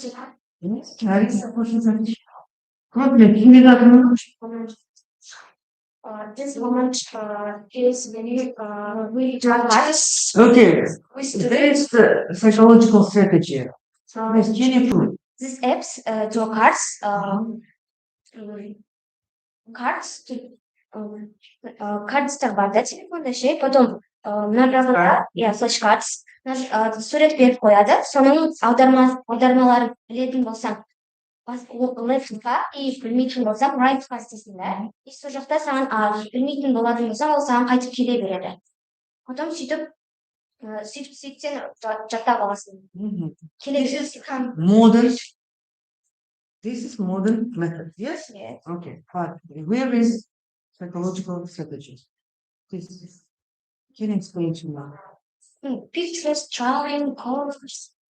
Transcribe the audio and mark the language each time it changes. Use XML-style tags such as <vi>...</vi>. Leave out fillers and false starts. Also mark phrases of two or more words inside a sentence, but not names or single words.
<ru>Кроме именно</ru> <en>This moment is very really dramatic. Okay, We there is the psychological strategy. So Yes, can you prove? these apps draw cards, cards,</en> <kk>картстар бар да телефонда ше, потом мына жағында флеш-картс сурет беріп қояды, соның аудармаларын білетін болсаң лефтқа и білмейтін болсаң райтқа істейсің да, и сол жақта саған білмейтін болатын болсаң ол саған қайтып келе береді, потом сөйтіп сен жаттап аласың.</kk> <en>This is modern method, yes? Yes. Okay, but where is psychological strategy? Please, can you explain to me? Pictures, drawing, colors.</en>